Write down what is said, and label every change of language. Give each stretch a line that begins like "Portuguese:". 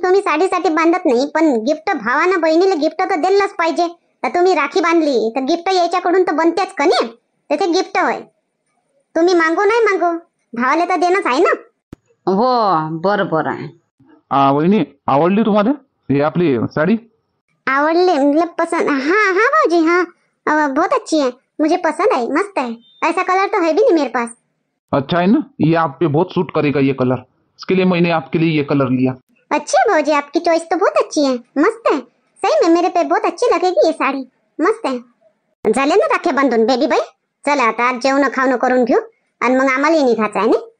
Marathi: तुम्ही साडीसाठी बांधत नाही पण गिफ्ट भावानं बहिणीला गिफ्ट तर दिलंच पाहिजे. तर तुम्ही राखी बांधली तर गिफ्ट याच्याकडून तर बनतेच का नाही? त्याचे गिफ्ट होय. तुम्ही मागो नाही मागो भावाला तर देणंच आहे ना. हो बरोबर आहे. वहिनी आवडली तुम्हाला हे आपली साडी? आवडले
Hindi: मतलब पसंद. हाँ हाँ भाजी हाँ बहुत अच्छी है. मुझे पसंद आई. मस्त है. ऐसा कलर तो है भी नहीं मेरे पास. अच्छा है ना. ये आप पे बहुत सूट करेगा ये कलर. इसके लिए मैंने आपके लिए ये कलर लिया. अच्छी है भाजी आपकी चॉइस तो बहुत अच्छी है. मस्त है. सही में मेरे पे बहुत अच्छी लगेगी ये साडी. मस्त है.
Marathi: झाले ना राख्या बांधून बेबी बाई? चला आता आज जेवण खावणं करून घेऊ आणि मग आम्हाला निघायचं आहे ना.